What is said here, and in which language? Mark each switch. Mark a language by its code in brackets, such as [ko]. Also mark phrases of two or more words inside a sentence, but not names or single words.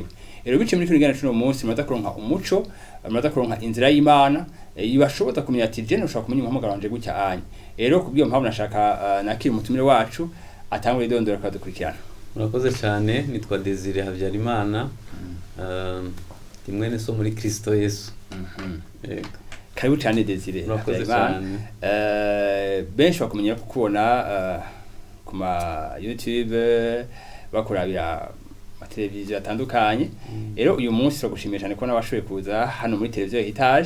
[rn] Rero bice muri kino kiganiro cy'uno munsi muraza kuronka umuco, muraza kuronka inzira y'Imana ibashoboza kumenya ati je ushaka kumenya umuhamagaro wanje gutya anye. Rero kubwiyo mpamvu nashaka nakiri umutumire wacu atangwe idondora kadukurikirana. Murakoze cyane, nitwa Desire Habyarimana. Mwene so muri Kristo Yesu. Yego. Karibu cyane Desire. Murakoze cyane. Benshi bakumenya kukubona ku ma YouTube bakurabira televiziyo atandukanye. Rero uyu munsi turagushimiye cyane ko nabashoboye kuza hano muri televiziyo Heritage.